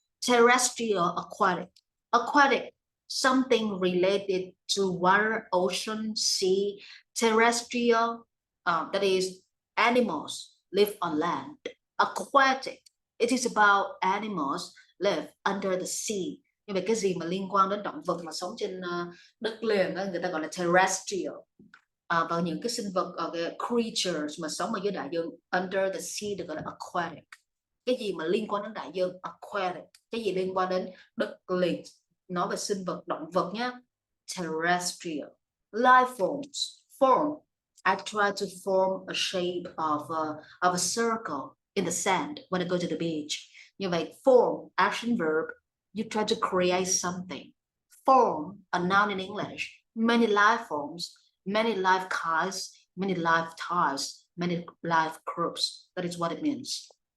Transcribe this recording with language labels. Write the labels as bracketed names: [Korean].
[English] Terrestrial, aquatic. Aquatic, something related to water, ocean, sea. Terrestrial, that is animals live on land. Aquatic, it is about animals live under the sea. [Vietnamese] Nhưng mà cái gì mà liên quan đến động vật mà sống trên đất liền đó, người ta gọi là terrestrial. Và những cái sinh vật creatures mà sống ở dưới đại dương [English] under the sea [Vietnamese] được gọi là aquatic. Cái gì mà liên quan đến đại dương, aquatic. Cái gì liên quan đến đất liền, nói về sinh vật, động vật nhé, terrestrial. [English] Life forms, form. I try to form a shape of a circle in the sand when I go to the beach. [Vietnamese] Như vậy, [English] form, action verb, you try to create something. Form, a noun in English. Many life forms, many life kinds, many life types, many life groups. That is what it means.